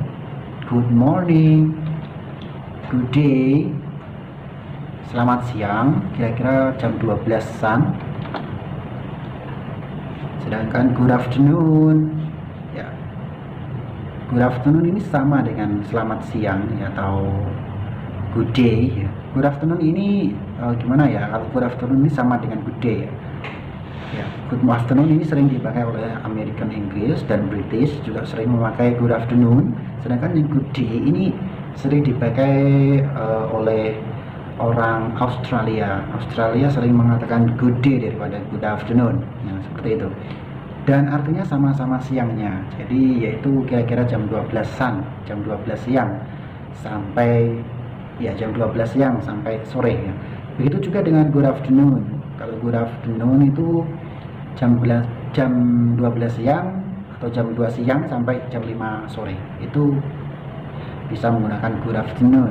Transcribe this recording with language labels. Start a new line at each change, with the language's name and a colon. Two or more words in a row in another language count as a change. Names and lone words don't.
English: Good morning, good day,
Indonesian: selamat siang, kira-kira jam 12-an. Sedangkan
English: good afternoon
Indonesian: ya,
English: good afternoon
Indonesian: ini sama dengan selamat siang ya, atau
English: good day
Indonesian: ya.
English: Good afternoon
Indonesian: ini gimana ya, kalau
English: good afternoon
Indonesian: ini sama dengan
English: good day
Indonesian: ya.
English: Good afternoon
Indonesian: ini sering dipakai oleh
English: American English
Indonesian: dan British juga sering memakai
English: good afternoon.
Indonesian: Sedangkan yang
English: good day
Indonesian: ini sering dipakai oleh orang Australia sering mengatakan good day daripada
English: good afternoon
Indonesian: ya, seperti itu. Dan artinya sama-sama siangnya, jadi yaitu kira-kira jam 12-an, jam 12 siang sampai ya jam 12 siang sampai sore ya. Begitu juga dengan
English: good afternoon.
Indonesian: Kalau
English: good afternoon
Indonesian: itu jam 12 siang atau jam 2 siang sampai jam 5 sore, itu bisa menggunakan
English: good afternoon.